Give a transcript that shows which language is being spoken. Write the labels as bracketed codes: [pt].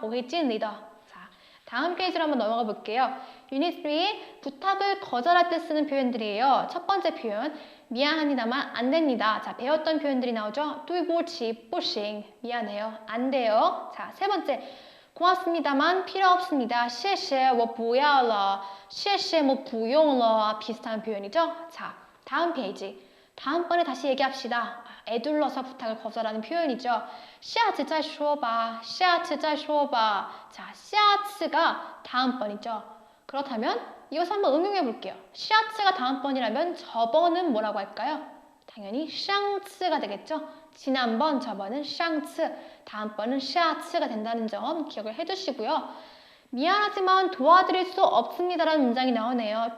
[zh] 我会尽力的 [ko] 자, 다음 페이지로 한번 넘어가 볼게요. 유닛 3 부탁을 거절할 때 쓰는 표현들이에요. 첫 번째 표현 미안합니다만 안 됩니다. 자, 배웠던 표현들이 나오죠. [zh] 对不起不行 [ko] 미안해요, 안 돼요. 자, 세 번째 고맙습니다만 필요 없습니다. [zh] 谢谢我不要了谢谢我不用了 비슷한 표현이죠. [ko] 자, 다음 페이지 다음번에 다시 얘기합시다. 애둘러서 부탁을 거절하는 표현이죠. [zh] 下次再说吧下次再说吧 [ko] 자, 下次가 다음번이죠. 그렇다면 이것을 한번 응용해 볼게요. 下次가 다음번이라면 저번은 뭐라고 할까요? 당연히 上次가 되겠죠. 지난번, 저번은 上次, 다음번은 下次가 된다는 점 기억을 해두시고요. 미안하지만 도와드릴 수 없습니다라는 문장이 나오네요.